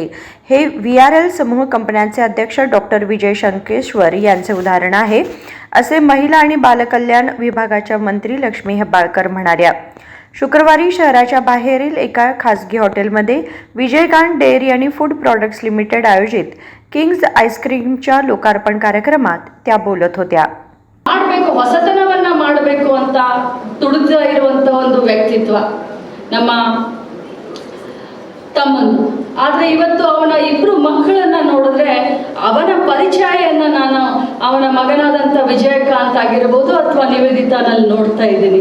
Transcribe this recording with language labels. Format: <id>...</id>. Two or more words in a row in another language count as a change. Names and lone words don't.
<mr>हे VRL समूह कंपन्यांचे अध्यक्ष डॉक्टर विजय संकेश्वर यांचे उदाहरण आहे, असे महिला आणि बालकल्याण विभागाच्या मंत्री लक्ष्मी हेब्बाळकर म्हणाल्या. शुक्रवारी शहराच्या बाहेरील एका खासगी हॉटेलमध्ये विजयकांत डेअरी आणि फूड प्रॉडक्ट्स लिमिटेड आयोजित किंग्स आईस्क्रीमच्या लोकार्पण कार्यक्रमात त्या बोलत होत्या.</mr> <kn>ಮಾಡಬೇಕು ಹೊಸತನವನ್ನ ಮಾಡಬೇಕು ಅಂತ ತುಡಿತಾ ಇರುವಂತ ಒಂದು ವ್ಯಕ್ತಿತ್ವ ನಮ್ಮ ತಮ್ಮಂದು. ಆದರೆ ಇವತ್ತು ಅವನ ಇಬ್ಬರು ಮಕ್ಕಳನ್ನ ನೋಡಿದ್ರೆ ಅವನ ಪರಿಚಯನ್ನ ನಾನು ಅವನ ಮಗನಾದಂಥ ವಿಜಯಕಾಂತ್ ಆಗಿರಬಹುದು ಅಥವಾ ನಿವೇದಿತಾನಲ್ಲಿ ನೋಡ್ತಾ ಇದ್ದೀನಿ.</kn>